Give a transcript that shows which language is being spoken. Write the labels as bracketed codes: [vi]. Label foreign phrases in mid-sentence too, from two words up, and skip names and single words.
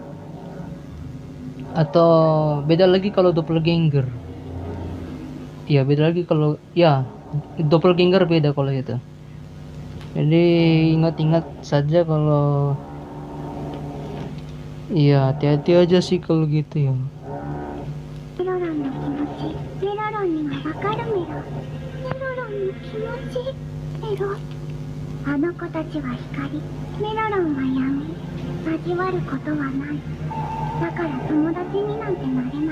[id] Atau beda lagi kalau doppelganger. Ya beda lagi kalau ya doppelganger beda kalau itu. Jadi ingat-ingat saja kalau iya hati-hati aja sih kalau gitu ya. [ja] メロロンの気持ち、メロロンにはわかるメロ。メロロンの気持ち、メロ。あの子たちは光、メロロンは闇。交わることはない。だから友達になんてなれない。